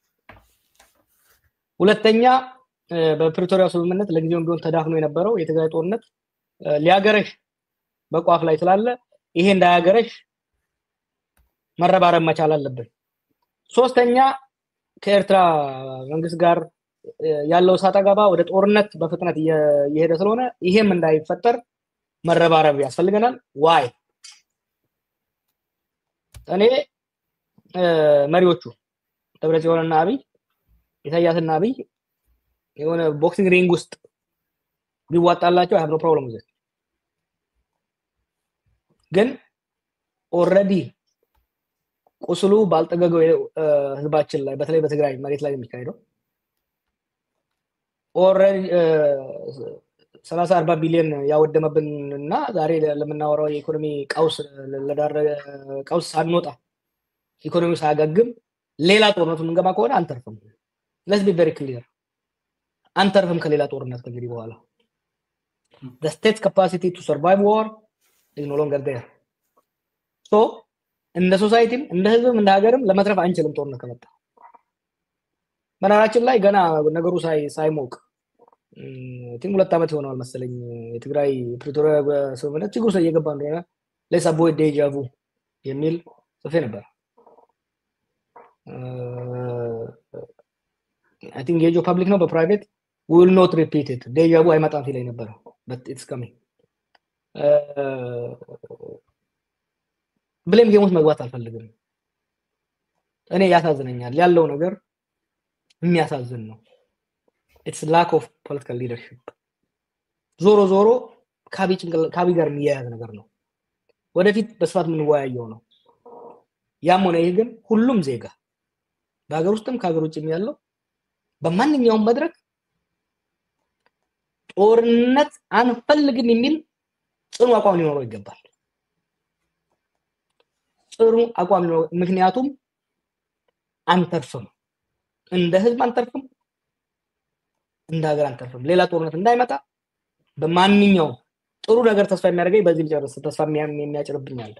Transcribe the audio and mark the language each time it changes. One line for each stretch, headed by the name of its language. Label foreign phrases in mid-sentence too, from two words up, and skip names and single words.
Amharic: ሁለተኛ በፕሪቶሪያ ስምምነት ለጊዜውም ቢሆን ተዳፍኖ የነበረው የትግራይ ጦርነት ሊያገረሽ በቋፍ ላይ ስላለ ይሄ እንዳያገረሽ መረባረብ መቻል አለብን። ሶስተኛ ከኤርትራ መንግስት ጋር ያለው ሰጣ ገባ ወደ ጦርነት በፍጥነት እየሄደ ስለሆነ ይሄም እንዳይፈጠር መረባረብ ያስፈልገናል። ዋይ እኔ መሪዎቹ ደብረጽዮንና አብይ ኢሳያስና አብይ የሆነ ቦክሲንግ ሪንግ ውስጥ ቢዋጣላቸው
English: I have no problem with it
Amharic: ግን ኦሬዲ ቁስሉ ባልጠገገው ህዝባችን ላይ በተለይ በትግራይ መሬት ላይ የሚካሄደው ኦሬዲ 30-40 ቢሊዮን ያወደመብንና ዛሬ ለምናወራው የኢኮኖሚ ቀውስ ሳንወጣ ኢኮኖሚው ሳያገግም ሌላ ጦርነት ምንገባ ከሆነ አንተርፍም
English: let's be very clear
Amharic: አንተርፍም ከሌላ ጦርነት ከእንግዲህ በኋላ
English: the state's capacity to survive war is no longer there so
Amharic: እንደ ሶሳይቲም እንደ ህዝብም እንደ ሀገርም ለመትረፍ አንችልም ጦርነት ከመጣ መናራችን ላይ ገና ነገሩ ሳይሞቅ ቲም 2 አመት ይሆናል መሰለኝ የትግራይ ፕሪቶሪያ ስምምነት ችግሩ እየገባ እንደሆነ
English: let's avoid deja vu
Amharic: የሚል ጽፌ ነበር
English: I think deja public
Amharic: ነው በፕራይቬት
English: we will not repeat it deja vu
Amharic: አይመጣም ሲለኝ ነበር
English: but it's coming
Amharic: ብለም ጌሞች መግባት አልፈልግም እኔ ያሳዝነኛል ያለው ነገር የሚያሳዝን ነው
English: it's lack of political leadership
Amharic: ዞሮ ካቢ ጋር የሚያያዝ ነገር ነው ወደፊት በስፋት የምንወያየው ነው ያም ሆነ ይሄ ግን ሁሉም ዜጋ በሀገር ውስጥም ከሀገር ውጭም ያለው በማንኛውም መድረክ ጦርነት አንፈልግም የሚል ጽኑ አቋም ሊኖረው ይገባል ጽኑ አቋም ነው ምክንያቱም አንተርፍም እንደ ህዝብ አንተርፍም እንደ ሀገር አንተርፍም ሌላ ጦርነት እንዳይመጣ በማንኛውም ጥሩ ነገር ተስፋ የሚያደርገኝ በዚህ ሊጨርስ ተስፋ የሚያጭርብኛል